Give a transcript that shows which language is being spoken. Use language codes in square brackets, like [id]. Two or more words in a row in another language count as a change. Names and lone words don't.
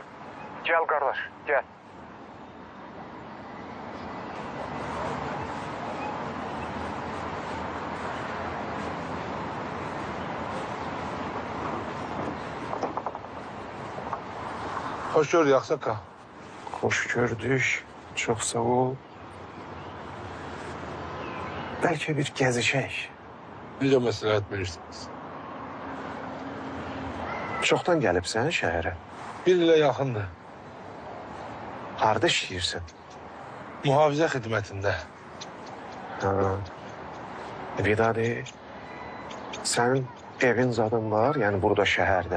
[az] Gəl qardaş, gəl. Xoş gördük, Axsaqal. [tr] Hoş gördük. Çok sağ ol. [az] Belki bir gezişək. Necə məsləhət verirsiniz? Çoxdan gəlibsən şəhərə. Bir ilə yaxındır. Harda işləyirsən? Mühafizə xidmətində. Ha. Vidadi, sənin evin zadın var, yəni burada şəhərdə.